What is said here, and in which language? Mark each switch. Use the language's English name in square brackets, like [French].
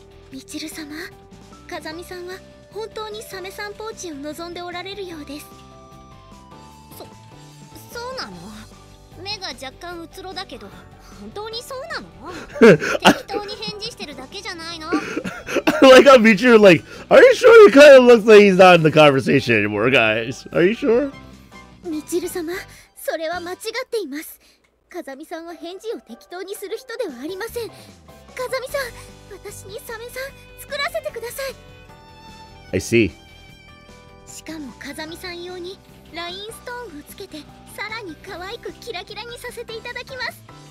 [Japanese] みちる様、風見さんは本当にサメさんポーチを望んでおられるようです。そうなの？目が若干うつろだけど本当にそうなの？適当に返事してるだけじゃないの？ [English] I like how Michiru like, are you sure? He kind of looks like he's not in the conversation anymore, guys. Are you sure? [Japanese] みちる様、それは間違っています。風見さんは返事を適当にする人ではありません。風見さん、私にサメさん作らせてください。 [English] I see. [Japanese] しかも風見さん用にラインストーンをつけてさらに可愛くキラキラにさせていただきます。